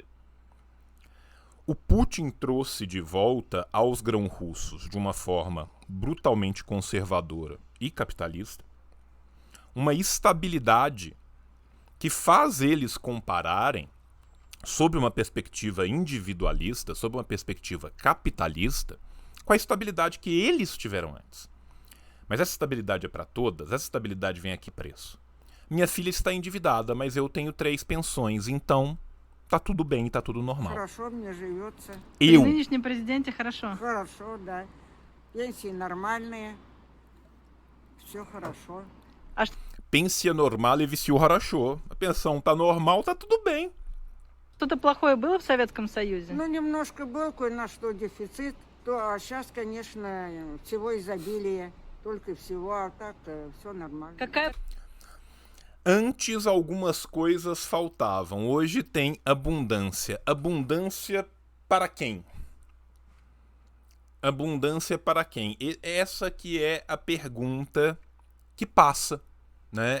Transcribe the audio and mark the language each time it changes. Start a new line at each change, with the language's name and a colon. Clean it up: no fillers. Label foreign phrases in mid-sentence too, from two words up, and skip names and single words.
Portuguese: O Putin trouxe de volta aos grão-russos, de uma forma brutalmente conservadora e capitalista, uma estabilidade que faz eles compararem, sob uma perspectiva individualista, sob uma perspectiva capitalista, com a estabilidade que eles tiveram antes. Mas essa estabilidade é para todas, essa estabilidade vem a que preço? Minha filha está endividada, mas eu tenho 3 pensões, então tá tudo bem, tá tudo normal.
Russian: Хорошо мне живется. При
Portuguese: Eu,
Russian: нынешнем президенте хорошо. Хорошо, да. Пенсии нормальные. Все хорошо. Pensia normal e viciou хорошо.
Portuguese: A pensão tá normal, tá tudo bem.
Russian: Что-то плохое было в Советском Союзе? Ну, немножко был кое-на что дефицит, а сейчас, конечно, всего изобилие. Только всего, а так все нормально. Какая
Portuguese: Antes algumas coisas faltavam, hoje tem abundância. Abundância para quem? Abundância para quem? Essa que é a pergunta que passa, né?